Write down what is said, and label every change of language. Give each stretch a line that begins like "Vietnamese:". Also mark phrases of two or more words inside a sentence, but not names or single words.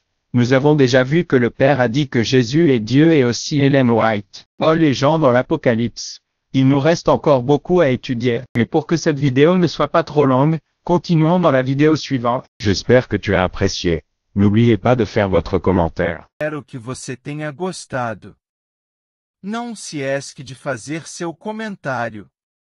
French: Nous avons déjà vu que le Père a dit que Jésus est Dieu et aussi Ellen White. Paul et Jean dans l'Apocalypse. Il nous reste encore beaucoup à étudier. Et pour que cette vidéo ne soit pas trop longue, continuons dans la vidéo suivante. J'espère que tu as apprécié. N'oubliez pas de faire votre commentaire.
Portuguese: Espero que você tenha gostado. Não se esque de fazer seu comentário.